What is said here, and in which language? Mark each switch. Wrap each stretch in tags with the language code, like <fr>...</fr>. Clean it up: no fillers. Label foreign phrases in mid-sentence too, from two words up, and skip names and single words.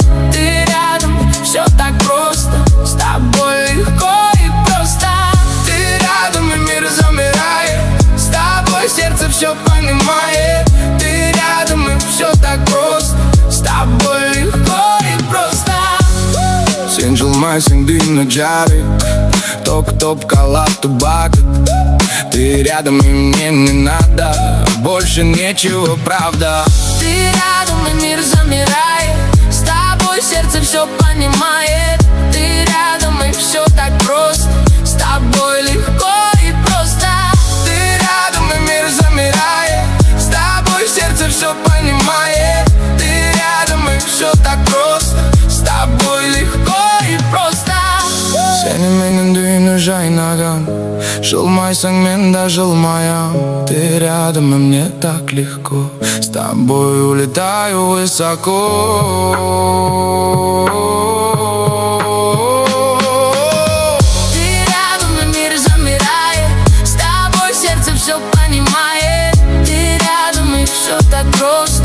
<ru>Ты рядом, все так просто. С тобой легко и просто. Ты рядом, и мир замирает. С тобой сердце все понимает. Ты рядом, и все так просто. С тобой легко и просто.</ru> <ky>Сен жылмайсың дүйнө жарык, топ калатты багыт.</ky> <ru>Ты рядом, и мне не надо больше нечего, правда. Ты рядом, и мир замирает. С тобой сердце все понимает. Ты рядом, и все так просто. С тобой легко и просто. Ты рядом, и мир замирает. С тобой сердце все понимает. Ты рядом, и все так просто. С тобой легко и просто.</ru> <ky>Сени менен дүйнө жайнаган, жылмайсың, мен да жылмаям.</ky> <ru>Ты рядом, и мне так легко. С тобой улетаю высоко. Ты рядом, и мир замирает. С тобой сердце все понимает. Ты рядом, и все так просто.</ru>